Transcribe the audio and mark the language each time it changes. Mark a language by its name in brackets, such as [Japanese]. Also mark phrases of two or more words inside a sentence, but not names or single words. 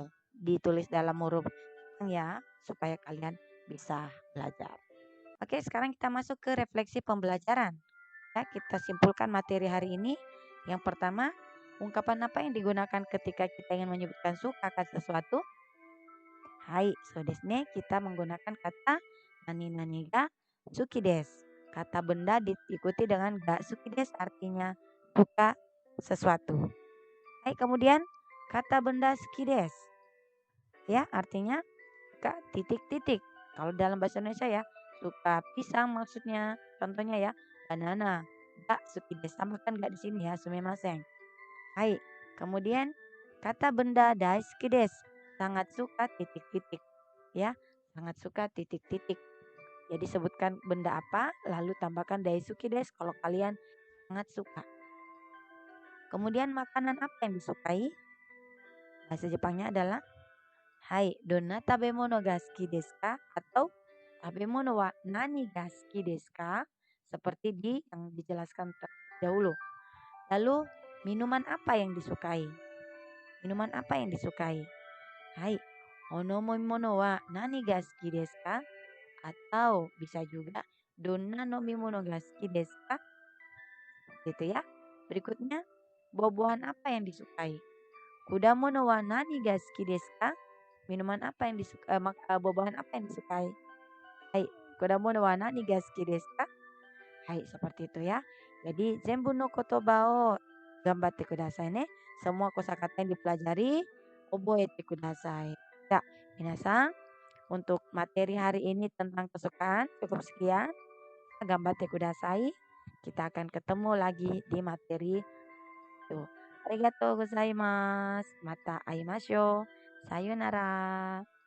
[Indonesian] Ditulis dalam huruf ya, supaya kalian bisa belajar. Oke, sekarang kita masuk ke refleksi pembelajaran. Ya, kita simpulkan materi hari ini. Yang pertama, ungkapan apa yang digunakan ketika kita ingin menyebutkan suka akan sesuatu? [Japanese] はい、そうですね, [Indonesian] kita menggunakan kata [Japanese] 何が好きです. [Indonesian] Kata benda diikuti dengan [Japanese] が好きです [Indonesian] artinya suka sesuatu. Hai, kemudian kata benda [Japanese] 好きです. [Indonesian] Ya, artinya suka titik-titik. Kalau dalam bahasa Indonesia ya, suka pisang maksudnya. Contohnya ya, banana. [Japanese] が好きです. [Indonesian] Tambahkan ga di sini ya, sumimasen. Hai, kemudian kata benda [Japanese] 大好きです. [Indonesian] Sangat suka titik-titik. Ya, sangat suka titik-titik. Jadi sebutkan benda apa, lalu tambahkan [Japanese] 大好きです [Indonesian] kalau kalian sangat suka. Kemudian makanan apa yang disukai? Bahasa Jepangnya adalah [Japanese] はい、どんな食べ物が好きですか? Atau 食べ物は何が好きですか? [Indonesian] Seperti yang dijelaskan dahulu. Lalu minuman apa yang disukai? Minuman apa yang disukai? [Japanese] はい、お飲み物は何が好きですか? [Indonesian] Atau bisa juga [Japanese] どんな飲み物が好きですか? [Indonesian] Gitu ya. Berikutnya, buah-buahan apa yang disukai? [Japanese] 果物は何が好きですか? [Indonesian] Minuman apa yang disukai? Buah-buahan apa yang disukai? [Japanese] Hai, 果物は何が好きですか? Hai, [Indonesian] seperti itu ya. Jadi, [Japanese] 全部の言葉を頑張ってくださいね. [Indonesian] Semua kosakata yang dipelajari, [Japanese] 覚えてください. [Indonesian] Ya, minasan, untuk materi hari ini tentang kesukaan cukup sekian. [Japanese] 頑張ってください. [Indonesian] Kita akan ketemu lagi di materi itu. [Japanese] ありがとうございます。また会いましょう. Sayonara.